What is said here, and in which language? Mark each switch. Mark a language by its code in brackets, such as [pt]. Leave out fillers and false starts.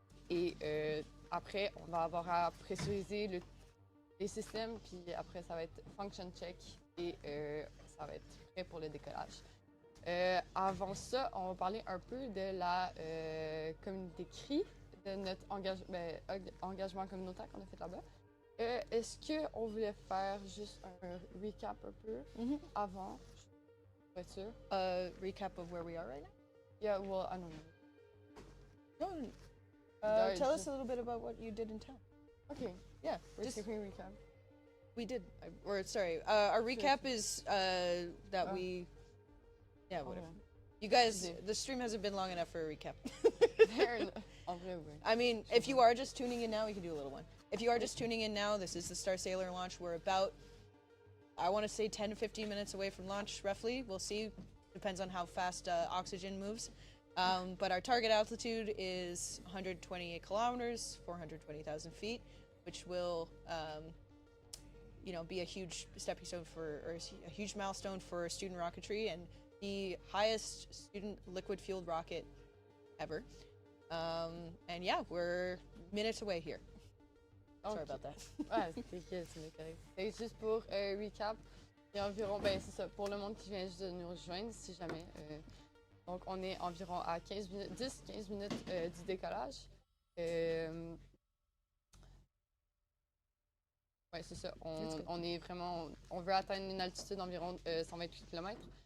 [fr] Et après, on va avoir à pressuriser les systèmes, puis après, ça va être function check et ça va être prêt pour le décollage. Avant ça, on va parler un peu de la communauté CRI, de notre engagement communautaire qu'on a fait là-bas. Est-ce qu'on voulait faire juste un recap un peu avant? Pour être sûr. [en] Recap of where we are right now? Yeah, well, I don't know. No. Tell us a little bit about what you did in town. Okay, Yeah, we're just, taking a recap. we did. Our recap is that we. Yeah, whatever. You guys, the stream hasn't been long enough for a recap. Fair enough. [fr] En vrai, oui. [en] I mean, if you are just tuning in now, we can do a little one. If you are just tuning in now, this is the Starsailor launch. We're about, I want to say 10 to 15 minutes away from launch, roughly. We'll see. Depends on how fast oxygen moves. But our target altitude is 128 kilometers, 420,000 feet, which will, be a huge stepping stone or a huge milestone for student rocketry and the highest student liquid-fueled rocket ever. And yeah, we're minutes away here. Sorry about that. [fr] Ouais, c'est correct. C'est juste pour recap. Il y a environ, ben c'est ça, pour le monde qui vient juste de nous rejoindre, si jamais. Donc, on est environ à 10-15 minutes du décollage. Ouais, c'est ça. On est vraiment, on veut atteindre une altitude d'environ 128 km.